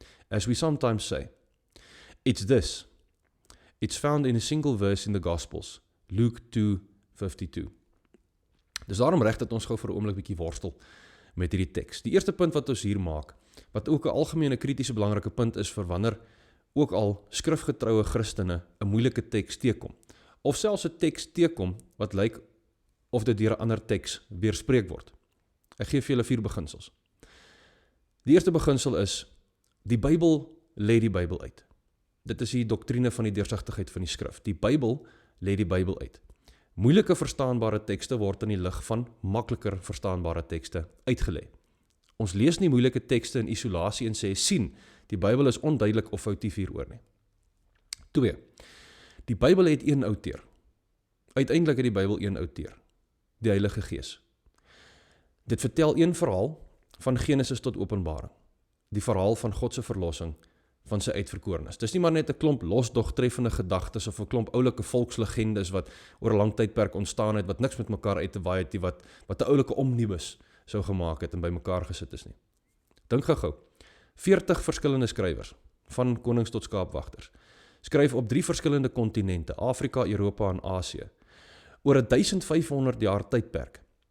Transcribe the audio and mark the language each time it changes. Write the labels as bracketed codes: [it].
[en] As we sometimes say, it's this. It's found in a single verse in the Gospels, Luke 2:52. [af] Dis daarom reg dat ons gou vir 'n oomblik bietjie worstel met hierdie teks. Die eerste punt wat ons hier maak, wat ook 'n algemene kritiese belangrike punt is vir wanneer ook al skrifgetroue Christene 'n moeilike teks teekom, of selfs 'n teks teekom wat lyk of dit deur 'n ander teks weerspreek word. Ek gee vir julle 4 beginsels. Die eerste beginsel is, die Bybel lê die Bybel uit. Dit is die doktrine van die deursigtigheid van die skrif. Die Bybel lê die Bybel uit. Moeilike verstaanbare tekste word in die lig van makliker verstaanbare tekste uitgelê. Ons lees nie moeilike tekste in isolasie en sê, sien, die Bybel is onduidelik of foutief hieroor nie. 2. Die Bybel het een outeur. Uiteindelik het die Bybel een outeur, die Heilige Gees. Dit vertel een verhaal van Genesis tot Openbaring. Die verhaal van God se verlossing, van sy uitverkorenes. Dis nie maar net 'n klomp losdog treffende gedagtes of 'n klomp oulike volkslegendes wat oor 'n lang tydperk ontstaan het, wat niks met mekaar uit te waai het, wat 'n oulike omnibus sou gemaak het en by mekaar gesit is nie. Dink gou-gou. 40 verskillende skrywers, van konings tot skaapwagters, skryf op 3 verskillende kontinente, Afrika, Europa en Asië, oor 1500 jaar tydperk.